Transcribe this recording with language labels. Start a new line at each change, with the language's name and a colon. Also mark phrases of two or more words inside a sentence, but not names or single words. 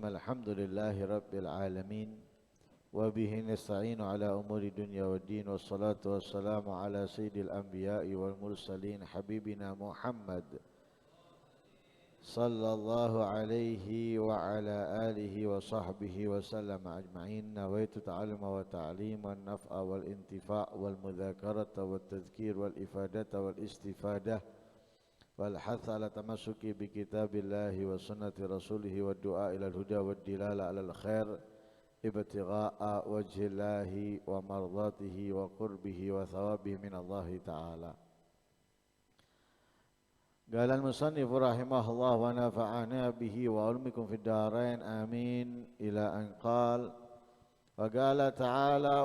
Arabic: الحمد لله رب العالمين. وبه نستعين على أمور الدنيا والدين. والصلاة والسلام على سيد الأنبياء والمرسلين حبيبنا محمد صلى الله عليه وعلى آله وصحبه وسلم أجمعين. نويت التعلم والتعليم والنفع والانتفاع والمذاكرة والتذكير والإفادة والاستفادة والحث على التمسك بكتاب الله وسنة رسوله ودعاء إلى الهدى ودلالة على الخير ابتغاء وجه الله ومرضاته وقربه وثوابه من الله تعالى. قال المصنف رحمه الله ونفعنا به وعلومكم في الدارين آمين إلى أن قال وقال تعالى